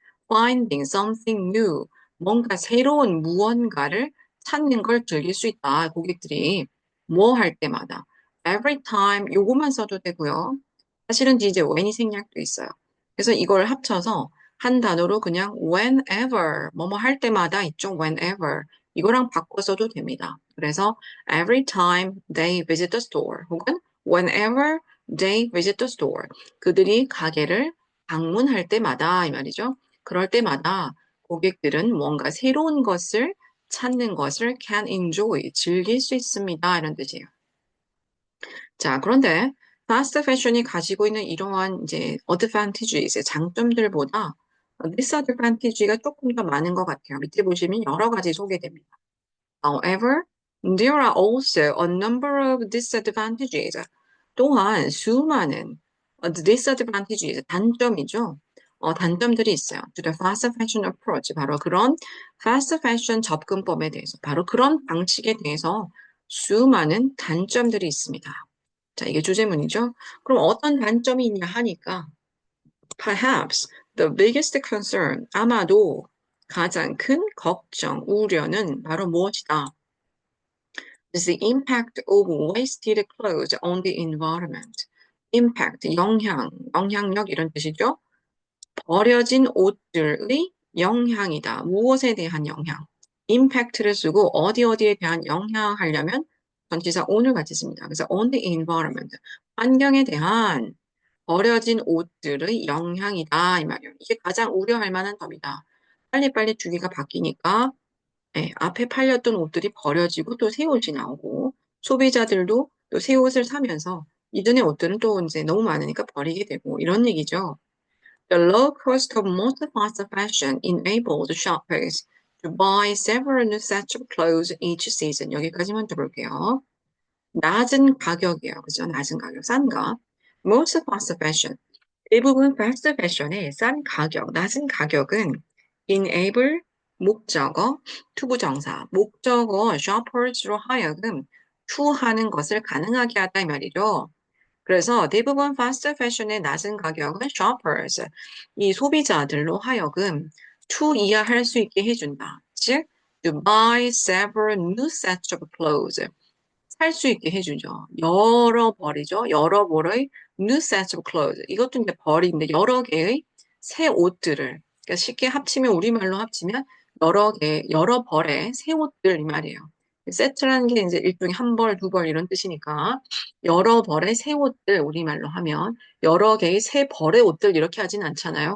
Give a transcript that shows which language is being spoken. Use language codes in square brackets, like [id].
[en] finding something new, [ko] 뭔가 새로운 무언가를 찾는 걸 즐길 수 있다. 고객들이 뭐 할 때마다 every time 요것만 써도 되고요. 사실은 뒤에 이제 when이 생략도 있어요. 그래서 이걸 합쳐서 한 단어로 그냥 whenever 뭐뭐 할 때마다 있죠. whenever 이거랑 바꿔서도 됩니다. [en] 그래서 every time they visit the store 혹은 whenever they visit the store [ko] 그들이 가게를 방문할 때마다 이 말이죠. 그럴 때마다 고객들은 뭔가 새로운 것을 찾는 것을 [en] can enjoy, [ko] 즐길 수 있습니다. 이런 뜻이에요. 자, 그런데 fast fashion이 가지고 있는 이러한 이제 advantages, 장점들보다 disadvantage가 조금 더 많은 것 같아요. 밑에 보시면 여러 가지 소개됩니다. [en] However, there are also a number of disadvantages. [ko] 또한 수많은 disadvantages, 단점이죠. 단점들이 있어요. [en] To the fast fashion approach. [ko] 바로 그런 fast fashion 접근법에 대해서, 바로 그런 방식에 대해서 수많은 단점들이 있습니다. 자, 이게 주제문이죠. 그럼 어떤 단점이 있냐 하니까 [en] perhaps the biggest concern, [ko] 아마도 가장 큰 걱정, 우려는 바로 무엇이다? [en] is the impact of wasted clothes on the environment. [ko] impact, 영향력 이런 뜻이죠. 버려진 옷들의 영향이다. 무엇에 대한 영향? impact를 쓰고 어디에 대한 영향하려면 전치사 on을 같이 씁니다. 그래서 [en] on the environment, [ko] 환경에 대한 버려진 옷들의 영향이다 이 말이에요. 이게 가장 우려할 만한 점이다. 빨리빨리 주기가 바뀌니까 앞에 팔렸던 옷들이 버려지고 또 새 옷이 나오고 소비자들도 또 새 옷을 사면서 이전의 옷들은 또 이제 너무 많으니까 버리게 되고 이런 얘기죠. [en] The low cost of most fast fashion enabled shoppers to buy several new sets of clothes each season. [ko] 여기까지만 들어볼게요. 낮은 가격이에요. 그죠? 낮은 가격, 싼 값. [en] Most fast fashion. [ko] 대부분 fast fashion의 싼 가격, 낮은 가격은 enable, 목적어, 투부정사, 목적어 shoppers로 하여금 투하는 것을 가능하게 하다 이 말이죠. 그래서 대부분 fast fashion의 낮은 가격은 shoppers, 이 소비자들로 하여금 to 이해할 수 있게 해준다. [en] 즉, to buy several new sets of clothes. [ko] 살 수 있게 해주죠. 여러 벌이죠. 여러 벌의 [en] new sets of clothes. [ko] 이것도 이제 벌인데 여러 개의 새 옷들을 그러니까 쉽게 합치면 우리말로 합치면 여러 개, 여러 벌의 새 옷들 이 말이에요. 세트라는 게 이제 일종의 한 벌, 두 벌 이런 뜻이니까 여러 벌의 새 옷들 우리말로 하면 여러 개의 새 벌의 옷들 이렇게 하진 않잖아요.